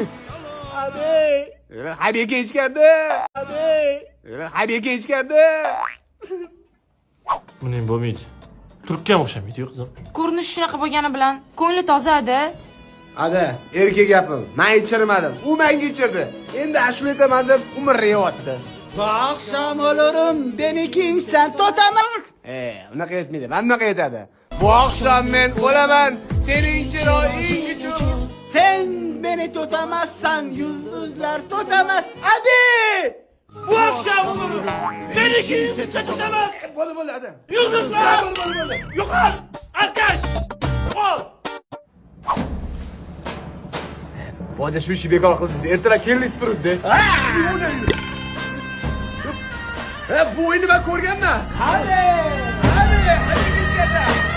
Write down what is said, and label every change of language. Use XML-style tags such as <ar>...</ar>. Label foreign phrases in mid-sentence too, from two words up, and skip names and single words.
<uz>Habibga ichganda. Habibga ichganda. Buning bo'lmaydi. Turkka ham o'xshamaydi-yu qizim. Ko'rinishi shunaqa bo'lgani bilan ko'ngli toza-da. Ada, erkak gapim. Men ichirmadim. U menga ichirdi. Endi ashula aytaman deb umrlayapti.</uz> <tr>Bu akşam olurum beni kimsen tutamaz.</tr> <uz>Unaqa aytmaydi. Men unaqa aytadi. Bu oqshom men o'laman, sening chiroying uchun.</uz> <tr>Sen beni tutamazsan yıldızlar tutamaz.</tr> <uz>Hadi.</uz> <tr>Bu akşam olur. Beni kimse tutamaz.</tr> <uz>Bo'ldi, ada. Yıldızlar. Yo'qol. Arkadaş. Yo'qol. Boja shu ishni bekor qildingiz. Ertalab keldingiz turibdi. Bu o'yinni men ko'rganman. Hadi ketdi.</uz>